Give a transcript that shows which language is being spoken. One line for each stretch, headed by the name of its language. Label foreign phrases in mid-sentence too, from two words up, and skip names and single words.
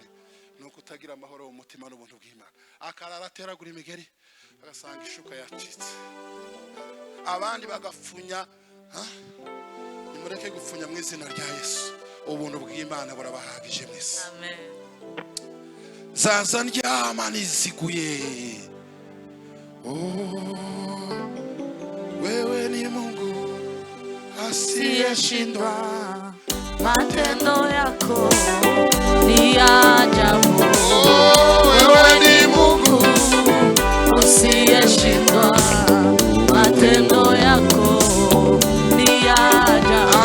Kinyarwanda: Nuko utagira amahoro mu mutima n'ubuntu bw'Imana. Akarara ateragura imigeri agasanga ishuka yacitse, abandi bagapfunya. Nimureke gupfunya mu izina rya Yesu, ubuntu bw'Imana burabahagije mwese. Amen. Zaza ndyama nisiguye,
Swahili: wewe ni Mungu asiyeshindwa, matendo yako ni ya ajabu. Wewe ni Mungu usiyeshindwa, matendo yako ni ya ajabu.